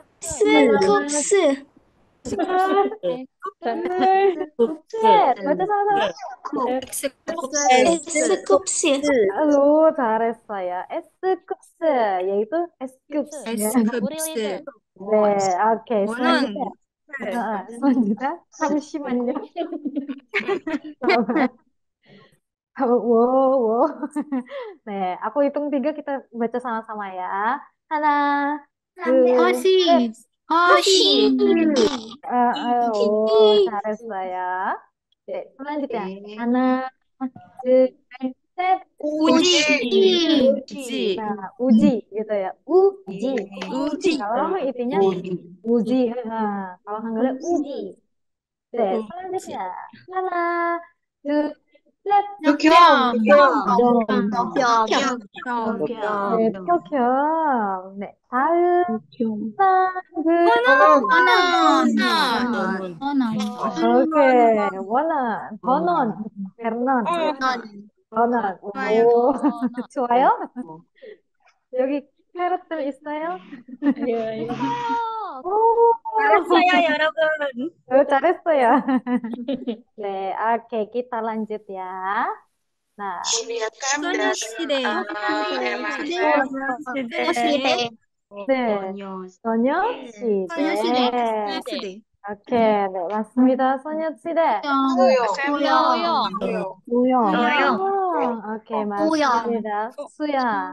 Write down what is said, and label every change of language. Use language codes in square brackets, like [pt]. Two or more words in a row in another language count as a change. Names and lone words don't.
[id] Baca sama-sama. [ko] Halo, 잘했어요. [id] Escoops, yaitu Escoops. 네, oke. Selanjutnya. selanjutnya, [ko] 잠시만요. Wow. 네, [id] aku hitung 3, kita baca sama-sama ya. [ko] 하나, 둘, 셋. 잘했어요. [id] 네, selanjutnya. [ko] 하나, 둘, 셋. [id] Nah, uji gitu ya. Uji. Kalau intinya uji. Kalau Hanggalnya uji. 네, selanjutnya. [ko] 하나, 둘, 셋. 네, 표. 네, 다음. 오케이. 버논. 버논. 오, 좋아요? 여기 캐럿들 있어요? [id] Ayo. [ko] 잘했어요. 네, [id] oke, kita lanjut ya. Nah, [ko] 소녀시대. 오케이, 네, 맞습니다. 소녀시대. 오케이, 맞습니다. 수야.